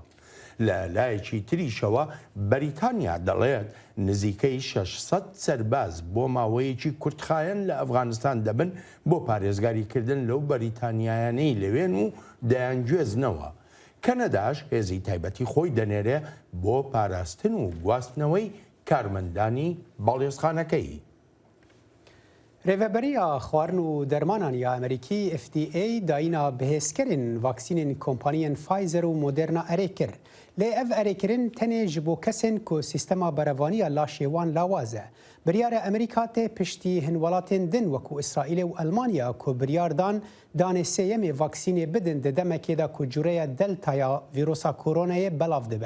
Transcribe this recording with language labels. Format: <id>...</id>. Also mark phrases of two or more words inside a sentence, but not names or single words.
<ckb>لە لایەکی تریشەوە بەریتانیا دەڵێت نزیکەی 600 سەرباز بۆ ماوەیەکی کورتخایەن لە ئەفغانستان دەبن بۆ پارێزگاریکردن لەو بەریتانیایانەی لەوێن و دەیانگوێزنەوە. کەنەداش هێزی تایبەتی خۆی دەنێرێ بۆ پاراستن و گواستنەوەی کارمەندانی باڵێۆزخانەکەی.</ckb> <ku>Rêveberiya xwarin û dermanan ya Amerîkî FDA dayîna bihêzkirên vaksînên kompaniyên Pfizer û Moderna erê kir. Lê ev erêkirin tenê ji bo kesên ku sîstema berevaniya laşê wan lawaz e. Biryara Amerîka tê piştî hin welatên din wekû İsraîlê û Almanya ku biryar dan danê sêyemê vaksînê bidin di demekê de ku cûreya deltaya vîrosa koronayê belav dibe.</ku>